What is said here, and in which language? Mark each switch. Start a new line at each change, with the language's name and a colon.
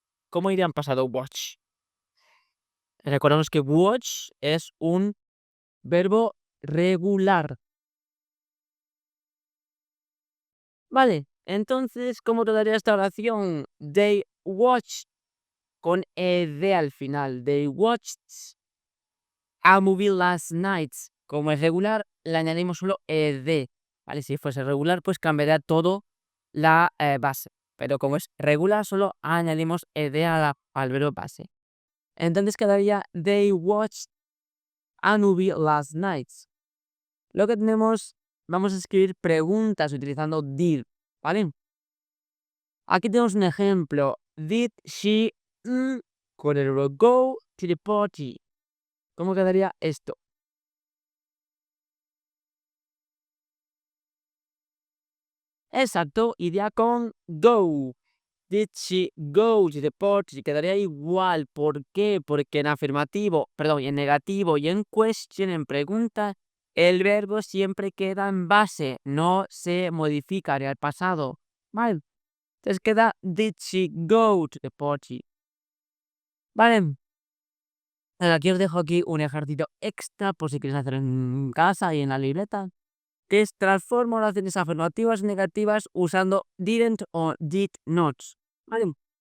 Spanish: ¿Cómo iría en pasado watch? Recordemos que watch es un verbo regular. Vale, entonces, ¿cómo quedaría esta oración?
English: They watched
Spanish: con ed al final.
English: They watched a movie last night.
Spanish: Como es regular, le añadimos solo ed. ¿Vale? Si fuese regular, pues cambiaría todo la base. Pero como es regular, solo añadimos ed al verbo base. Entonces quedaría
English: they watched a movie last night.
Spanish: Lo que tenemos, vamos a escribir preguntas utilizando did, ¿vale? Aquí tenemos un ejemplo.
English: Did she
Spanish: con el verbo
English: go to the party?
Spanish: ¿Cómo quedaría esto? Exacto, iría con go.
English: Did she go to the party?
Spanish: Quedaría igual. ¿Por qué? Porque en afirmativo, perdón, en negativo y en question, en pregunta, el verbo siempre queda en base, no se modifica en el pasado. Vale. Entonces queda
English: did she go to the party?
Spanish: Vale. Aquí os dejo aquí un ejercicio extra por si queréis hacer en casa y en la libreta, que es transforma oraciones afirmativas negativas usando didn't o did not. ¿Vale?